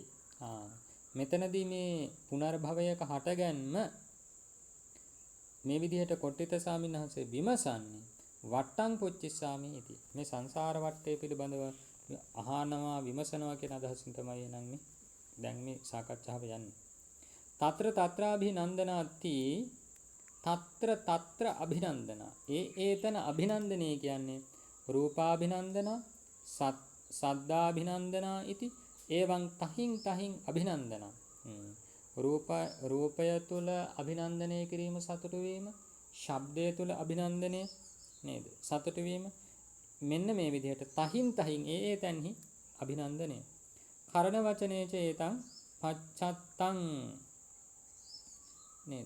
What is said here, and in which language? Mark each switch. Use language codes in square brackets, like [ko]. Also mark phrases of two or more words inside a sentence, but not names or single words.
[si] මෙතනදී මේ පුනර්භවයක හටගැන්ම මේ විදිහට කොට්ටිත ස්වාමීන් වහන්සේ විමසන්නේ [pi] වට්ටං පුච්චිස්සාමීති. [si] මේ සංසාර වට්ටය පිළිබඳව අහනවා විමසනවා කියන අදහසින් තමයි එනං මේ දැන් මේ සාකච්ඡාව යන්නේ. [pi] తත්‍ර తත්‍රාභිනන්දනාති తත්‍ර తත්‍ර අභිනන්දන. [si] ඒතන අභිනන්දනය කියන්නේ [pi] රූපාභිනන්දන සද්දාභිනන්දනා ඉති එවං තහින් තහින් අභිනන්දන. [si] රූපය තුල අභිනන්දනය කිරීම සතුටු වීම, ශබ්දය තුල අභිනන්දනය නේද සතුටු වීම, මෙන්න මේ විදිහට තහින් තහින් ඒ තැන්හි අභිනන්දනය. [pi] කරණ වචනේච ඒතං පච්චත්තං නේද?